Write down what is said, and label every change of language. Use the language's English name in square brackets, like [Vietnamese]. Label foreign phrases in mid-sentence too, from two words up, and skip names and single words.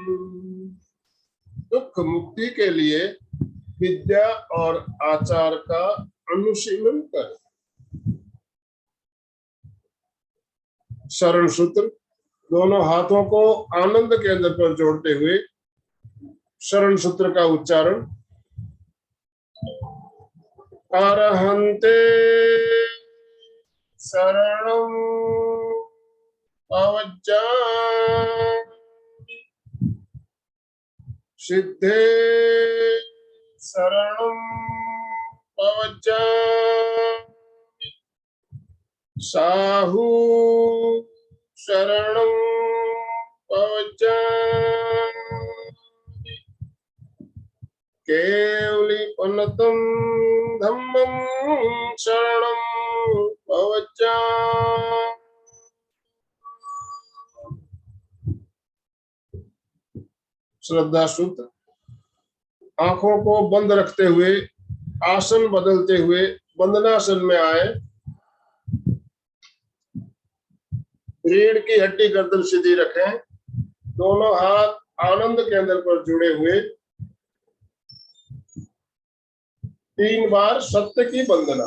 [Hindi] दुख मुक्ति के लिए विद्या और आचार का अनुशीलन करें। शरण सूत्र, दोनों हाथों को आनंद केंद्र पर जोड़ते हुए शरण सूत्र का उच्चारण। [Prakrit languages] अरहन्ते शरणं पवज्जामि, सिद्धे शरणं पवज्जामि, साहू शरणं पवज्जामि, केवलीपनतं धम्मं शरणं पवज्जामि। [Hindi] श्रद्धा सूत्र, आंखों को बंद रखते हुए आसन बदलते हुए वंदनासन में आए। रीढ़ की हड्डी गर्दन सीधी रखें, दोनों हाथ आनंद केंद्र पर जुड़े हुए 3 बार सत्य की वंदना।